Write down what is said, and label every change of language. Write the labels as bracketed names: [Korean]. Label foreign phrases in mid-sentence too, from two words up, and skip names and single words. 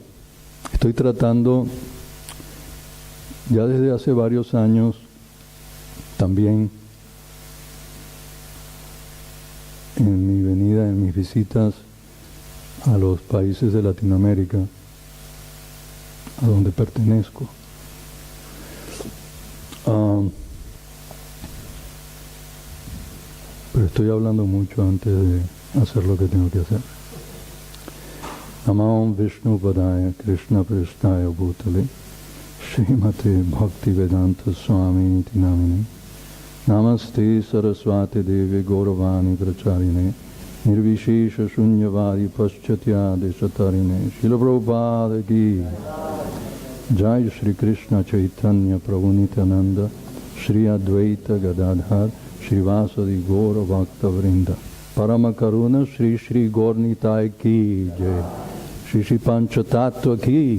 [Spanish] Estoy tratando, ya desde hace varios años, también en mi venida, en mis visitas a los países de Latinoamérica, a donde pertenezco. Pero estoy hablando mucho antes de hacer lo que tengo que hacer. [Sanskrit] नमं विष्णु पादाय कृष्ण प्रेष्ठाय भूतले श्रीमते भक्ति वेदान्त स्वामिन् इति नामिने नमस्ते सरस्वती देवी गौरवाणी प्रचारिणे निर्विशेष शून्यवादि पाश्चात्य देशतारिणे श्रील प्रभुपाद [Hindi] की जय [Sanskrit] श्री कृष्ण चैतन्य प्रभु नित्यानन्द श्री अद्वैत गदाधर श्री वासादि गौर भक्त वृन्द परम करुणा श्री श्री गौर निताइ [Hindi] की जय [Sanskrit] श्री श्री पञ्चतत्त्व की.